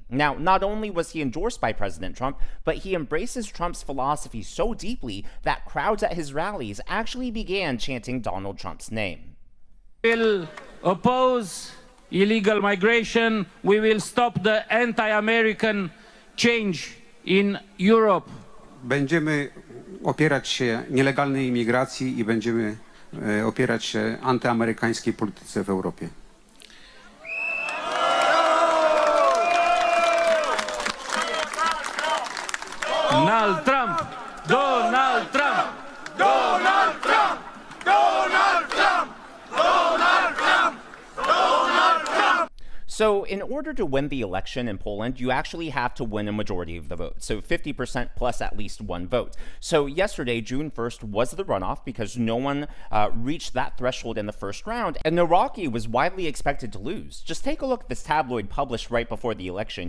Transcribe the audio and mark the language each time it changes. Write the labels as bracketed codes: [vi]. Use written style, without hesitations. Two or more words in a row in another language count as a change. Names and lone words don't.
[en] Now, not only was he endorsed by President Trump, but he embraces Trump's philosophy so deeply that crowds at his rallies actually began chanting Donald Trump's name. Will oppose illegal migration. We will stop the anti-American change in Europe. [pl] Będziemy opierać się nielegalnej imigracji i będziemy opierać się antyamerykańskiej polityce w Europie. [en] Donald Trump! Donald Trump! Donald Trump! Donald Trump! Donald Trump! Donald Trump! So in order to win the election in Poland, you actually have to win a majority of the vote. So 50% plus at least one vote. So yesterday, June 1st, was the runoff because no one reached that threshold in the first round. And Nawrocki was widely expected to lose. Just take a look at this tabloid published right before the election.